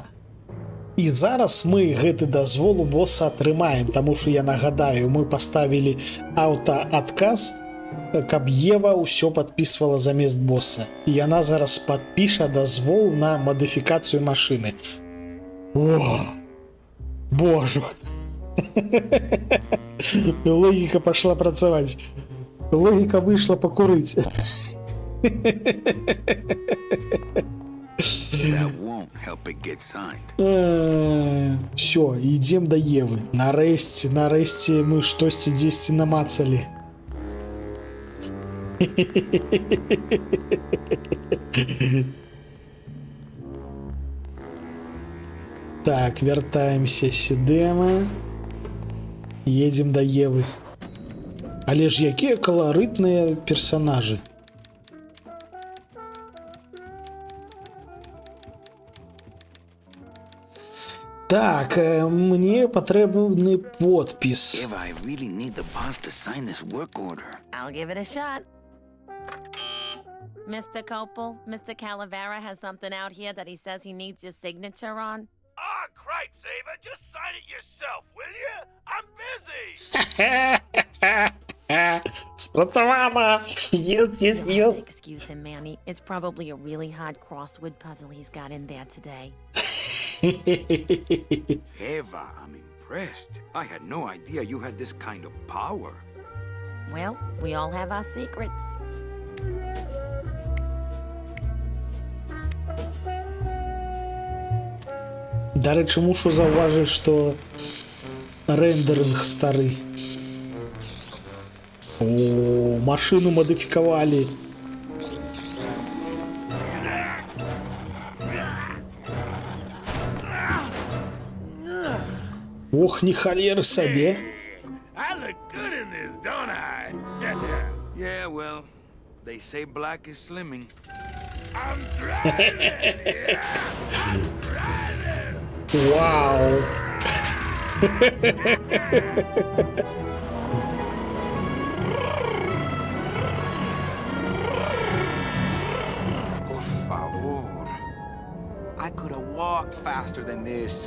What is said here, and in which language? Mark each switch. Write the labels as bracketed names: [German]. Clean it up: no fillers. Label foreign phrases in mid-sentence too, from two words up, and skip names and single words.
[Belarusian] І зараз мы гэты дазвол у босса атрымаем, таму што я нагадаю, мы паставілі аўтаадказ, каб Ева ўсё падпісвала замест босса. І яна зараз падпіша дазвол на мадыфікацыю машыны. О, боже. Логіка пашла працаваць. Логіка выйшла пакурыць. [English] That won't help it get signed. [Belarusian] Всё, ідзем да Евы. Нарэшце мы штосьці дзесьці намацалі. Так, вяртаемся сюда. Едем да Евы. Але ж якія каларытныя персонажы. Так, мне патрэбны подпіс. [English] Eva, I really need the boss to sign this work order. I'll give it a shot. Mr. Copel, Mr. Calavera has something out here that he says he needs your signature on. Ah, cripes, Ava, just sign it yourself, will you? I'm busy. [Belarusian] Спрацовано! [English] Excuse him, Manny. It's probably a really hard crossword puzzle he's got in there today. Eva, I'm impressed. I had no idea you had this kind of power. Well, we all have our secrets. [Belarusian] Дарэчы, мушу заўважыць, што рэндерынг стары. О, машыну мадыфікавалі. Ох, не халеры сабе. [English] I look good in this, don't I? Yeah, well, they say black is slimming. I'm driving. Yeah, I'm driving. Вау. [Spanish] Por favor. [English] I could have walked faster than this.